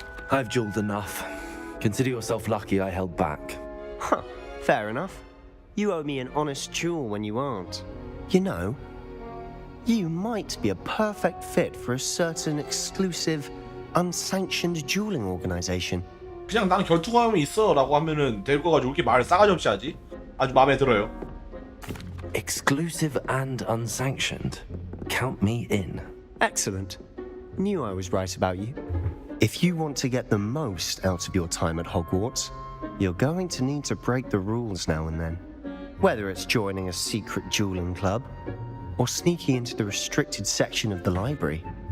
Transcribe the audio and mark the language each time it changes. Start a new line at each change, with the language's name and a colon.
English: I've dueled enough. Consider yourself lucky I held back. Huh, fair enough. You owe me an honest duel when you aren't. You know, you might be a perfect fit for a certain exclusive, unsanctioned dueling organization.
Korean: 그냥 난 결투감이 있어라고 하면은 될 거 가지고 이렇게 말을 싸가지 없이 하지? 아주 마음에 들어요.
English: Exclusive and unsanctioned. Count me in. Excellent. Knew I was right about you. If you want to get the most out of your time at Hogwarts, you're going to need to break the rules now and then. Whether it's joining a secret dueling club, or sneaking into the restricted section of the library.